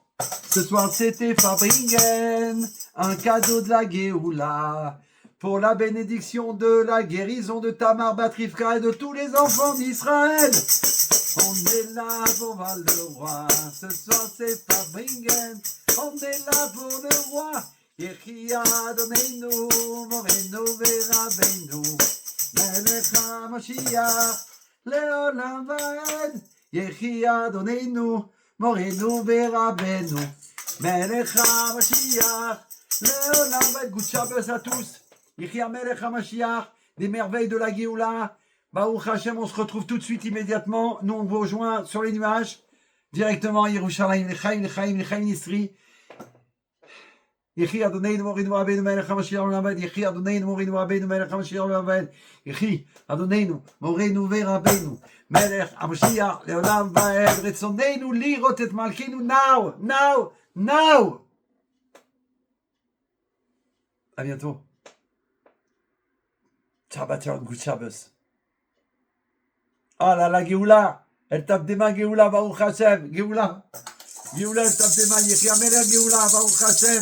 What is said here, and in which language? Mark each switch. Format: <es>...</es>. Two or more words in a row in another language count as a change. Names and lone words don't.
<fr>Ce soir, c'était Fabringen, un cadeau de la Géoula, pour la bénédiction de la guérison de Tamar Batrifka et de tous les enfants d'Israël. On est là pour voir le roi, ce soir c'est Fabringen, on est là pour le roi.</fr> <he>יחי אדוננו מורנו ורבנו מלך המשיח לעולם ועד. יחי אדוננו מורנו ורבנו מלך המשיח לעולם ועד.</he> <en>Good Shabbos</en> <fr>à tous.</fr> <he>יחי מלך המשיח,</he> <fr>des merveilles de la Géoula.</fr> <he>ברוך השם,</he> <fr>on se retrouve tout de suite immédiatement. Nous on vous rejoint sur les nuages, directement à Yerushalayim,</fr> <he>לחיים נצחיים. יחי אדוננו מורנו רבנו מלך המשיח רבנו. יחי אדוננו מורנו רבנו מלך המשיח רבנו. יחי אדוננו מורנו רבנו מלך המשיח לעולם ועד. רצוננו לראות את מלכנו now.</he> <fr>À bientôt.</fr> <he>שבת שלום,</he> <en>good Shabbos.</en> <fr>Ah là là, Géoula, elle tape des mains, Géoula,</fr> <he>ברוך השם,</he> <fr>Géoula, elle tape des mains,</fr> <he>יחי המלך,</he> <fr>Géoula,</fr> <he>ברוך השם.</he>